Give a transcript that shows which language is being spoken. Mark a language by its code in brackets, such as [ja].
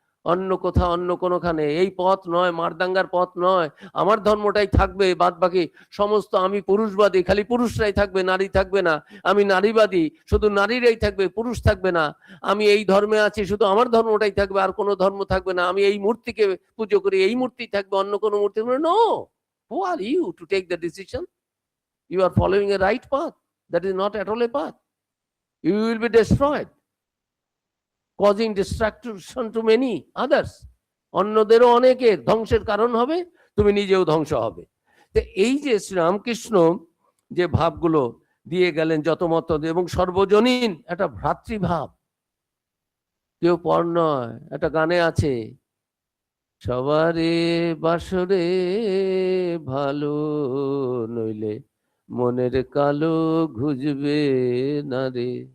[bn] অন্য কোথাও অন্য কোনোখানে, এই পথ নয়, মারদাঙ্গার পথ নয়, আমার ধর্মটাই থাকবে, বাদ বাকি সমস্ত, আমি পুরুষবাদী, খালি পুরুষরাই থাকবে, নারী থাকবে না, আমি নারীবাদী, শুধু নারীরাই থাকবে, পুরুষ থাকবে না, আমি এই ধর্মে আছি, শুধু আমার ধর্মটাই থাকবে, আর কোনো ধর্ম থাকবে না, আমি এই মূর্তিকে পুজো করি, এই মূর্তি থাকবে, অন্য কোনো মূর্তি। [en] No, who are you to take the decision? You are following a right path. That is not at all a path. You will be destroyed, causing destruction to many others. [bn] অন্যদেরও অনেকের ধ্বংসের কারণ হবে, তুমি নিজেও ধ্বংস হবে। তো এই যে শ্রীরামকৃষ্ণ যে ভাবগুলো দিয়ে গেলেন যত মত, এবং সর্বজনীন একটা ভ্রাতৃভাব, কেউ পর নয়। একটা গানে আছে, সবারে বাসরে ভালো নইলে মনের কালো ঘুজবে না রে।